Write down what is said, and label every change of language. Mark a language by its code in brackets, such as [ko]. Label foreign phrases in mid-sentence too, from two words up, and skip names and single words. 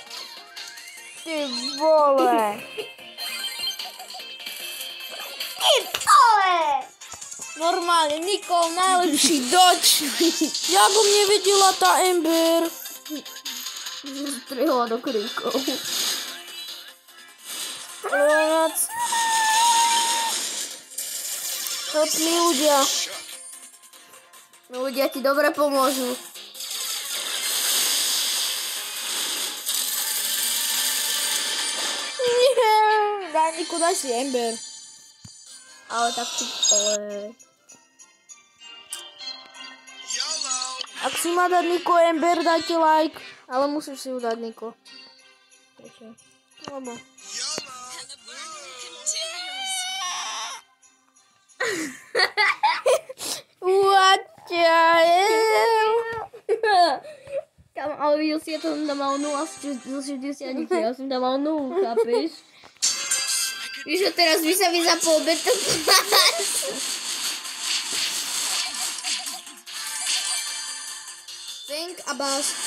[cs] ty vole. [sk] Normálne, Niko, najlepší dodge. Jak o mne vedela tá Ember? Strihla do kríkov. [en] Help me, [sk] ľudia. No ľudia ti dobre pomôžu. Nie. Daj, Niko, daj si Ember. Ale tak ti... Ak si má dať Niko Ember, dajte like. Ale musíš si ju dať, Niko. Prečo? Lebo. [en] What the hell? [sk] Kam, ale videl si, ja to som tam mal 0 zo 60, ja som tam mal 0, chápeš? Víš, že teraz by sa mi zapol Battle Pass. [en] Think about...